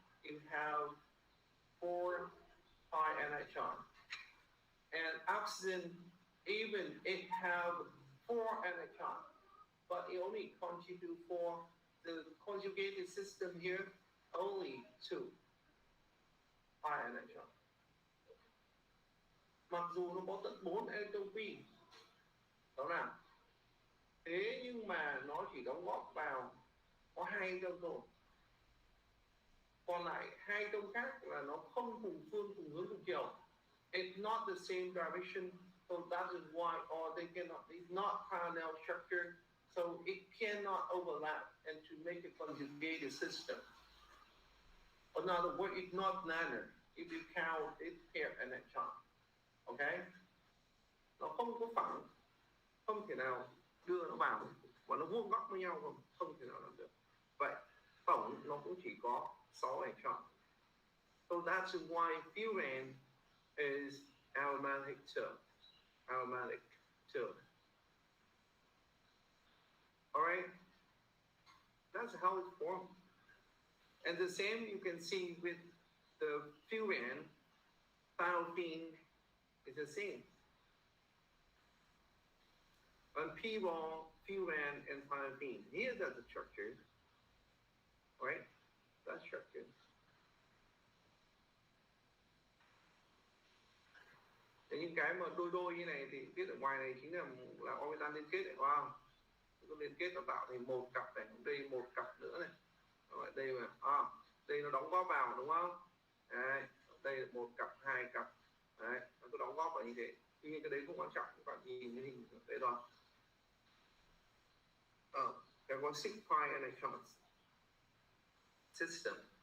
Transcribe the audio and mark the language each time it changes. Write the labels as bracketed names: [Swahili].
[English] You have 4 pi electron. And oxygen, even it have 4 electrons, but it only contribute for the conjugated system here, only 2 pi electron. [Vietnamese] Mặc dù nó có tận 4 electron pi, đó nào. Thế nhưng mà nó chỉ đóng góp vào có 2 electron thôi. Còn lại 2 electron khác là nó không cùng phương cùng hướng cùng chiều. [English] it's not the same direction, so that is why, or they cannot, it's not parallel structure, so it cannot overlap and to make a conjugated system. Another word, it's not linear if you count its pair electron. Okay? [Vietnamese] Nó không có phẳng, không thể nào đưa nó vào và nó vuông góc với nhau, không thể nào làm được. Vậy tổng nó cũng chỉ có 6 electron. [English] So that's why furan is aromatic term. Aromatic term. Alright? That's how it's formed. And the same you can see with the furan, thiophene is the same. On P-wall, furan, and thiophene. Here are the structures. Right? That's structure. [Vietnamese] Thì những cái mà đôi như này thì viết ở ngoài này chính là orbital liên kết, wow. Nó liên kết nó tạo thành một cặp này, đây một cặp nữa này. Rồi đây mà, đây nó đóng góp vào đúng không? Đấy, đây là một cặp, hai cặp. Đấy, nó cứ đóng góp vào như thế. Tuy nhiên cái đấy không quan trọng, các bạn nhìn cái hình đấy rồi. [English] There were 6 pi electrons system.